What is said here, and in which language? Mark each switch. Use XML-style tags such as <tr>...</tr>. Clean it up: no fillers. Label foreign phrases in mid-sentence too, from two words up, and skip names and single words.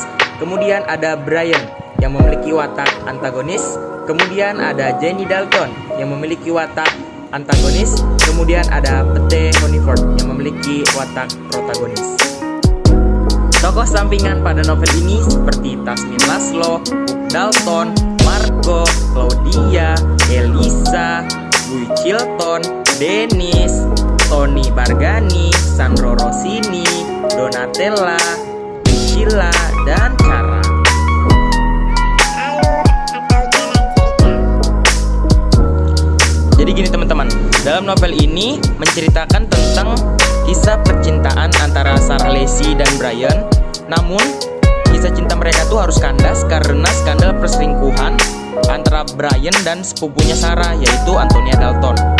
<id>Kemudian ada Brian yang memiliki watak antagonis. Kemudian ada Jenny Dalton yang memiliki watak antagonis. Kemudian ada Pete Honeyford yang memiliki watak protagonis. Tokoh sampingan pada novel ini seperti Tasmin Laszlo, Dalton, Marco, Claudia, Elisa, Louis Chilton, Dennis, Tony Bargani, Sandro Rossini, Donatella, Lucilla, dan Cara. Jadi gini teman-teman, dalam novel ini menceritakan tentang kisah percintaan antara Sarah Leshy dan Brian. Namun kisah cinta mereka tuh harus kandas karena skandal perselingkuhan antara Brian dan sepupunya Sarah, yaitu Antonia Dalton.</id>